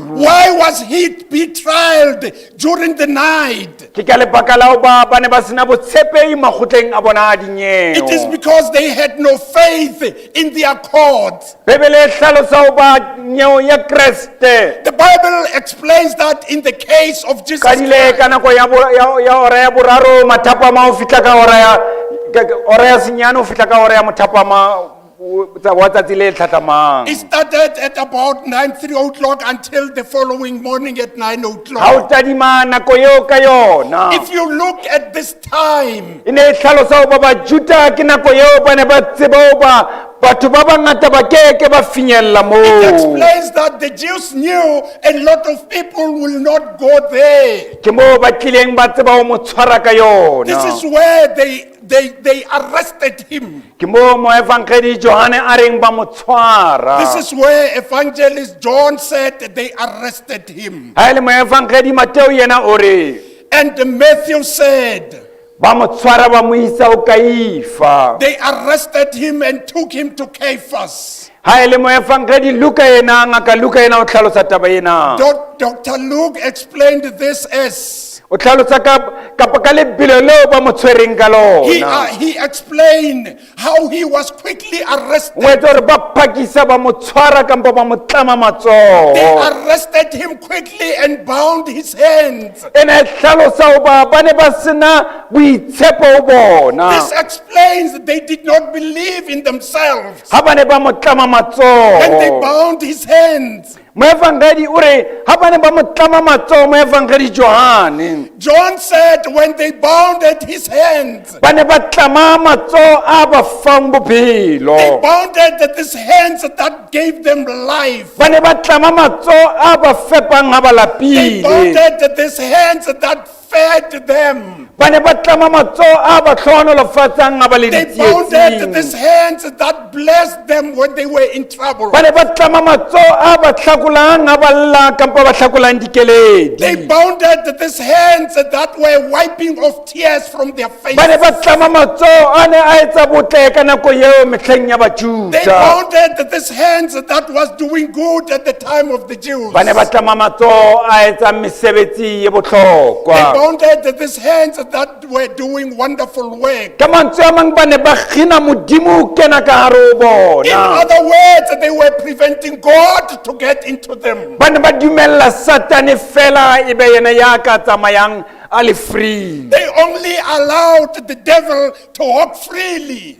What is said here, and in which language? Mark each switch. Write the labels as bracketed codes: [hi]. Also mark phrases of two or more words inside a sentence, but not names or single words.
[en] why was he betrayed during the night? [st] Ke ka lebaka la ho ba ba ne ba sena botshepehi makgotleng a bona a [en] It is [st] dinyewe. [en] because they had no faith in their court. [st] Bebele e hlalosa ho ba nyewe ya Kriste [en] The Bible explains that in the case of Jesus [st] ka dile ka [en] Christ, [st] nako ya hora ya boraro mathapama ho fihla ka hora ya senyane ho fihla ka hora ya mothapama wa tsatsi le tlhatlamang. [en] it started at about 9:03 o'clock until the following morning at 9 [st] Ha o [en] o'clock. [st] tadima nako eo ka yona, [en] If you look at this time, [st] e ne e hlalosa ho ba Bajuda ke nako eo ba ne ba tseba ho ba batho ba bangata ba keke ba finyella [en] it [st] moo. [en] explains that the Jews knew a lot of people will not go there. [st] Ke moo ba tlileng ba tseba ho mo tshwara ka [en] This [st] yona. [en] is where they arrested him. [st] Ke moo moefangedi Johane a reng ba mo tshwara. [en] This is where evangelist John said they arrested him. [st] Ha e le moefangedi Mathew yena o re [en] And Mathew said [st] ba mo tshwara ba mo isa ho Kaifa. [en] they arrested him and took him to Caiaphas. [st] Ha e le moefangedi Luka yena, ngaka Luka yena o tlhalosa taba ena. [en] Dr. Luke explained this as [st] O tlhalosa ka lebelo leo ba mo tshwereng ka lona. [en] he explained how he was quickly arrested. [st] O etse hore ba phakisa ba mo tshwara kampo ba mo tlama [en] They [st] matsoho. [en] arrested him quickly and bound his hands. [st] Ena e tlhalosa ho ba ne ba sena boitshepo ho bona. [en] This explains they did not believe in themselves. [st] Ha ba ne ba mo tlama [en] And they [st] matsoho. [en] bound his hands. [st] Moefangedi o re ha ba ne ba mo tlama matsoho moefangedi Johane, [en] John said when they bounded his hands, [st] ba ne ba tlama matsoho a ba fang [en] they [st] bophelo. [en] bounded his hands that gave them life. [st] Ba ne ba tlama matsoho a ba fepang ha ba [en] They [st] lapile. [en] bounded these hands that fed them. [st] Ba ne ba tlama matsoho a ba hlohonolofatsang ha ba le [en] They bounded these [st] ditsietsing. [en] hands that blessed them when they were in trouble. [st] Ba ne ba tlama matsoho a ba hlakolang ha ba lla kampo ba hlakolang [en] They [st] dikeledi. [en] bounded these hands that were wiping off tears from their [st] Ba ne [en] faces. [st] ba tlama matsoho a ne a etsa botle ka nako eo mehleng ya [en] They [st] Bajuda. [en] bounded these hands that was doing good at the time of the Jews. [st] Ba ne ba tlama matsoho a etsang mesebetsi e [en] They [st] bohlokwa. [en] bounded these hands that were doing wonderful work. [st] Ka mantswe a mang ba ne ba kgina Modimo ho kena ka hare ho [en] In [st] bona. [en] other words, they were preventing God to get into them. [st] Ba ne ba dumella Satane fela ebe yena ya ka tsamayang a le free. [en] They only allowed the devil to walk freely.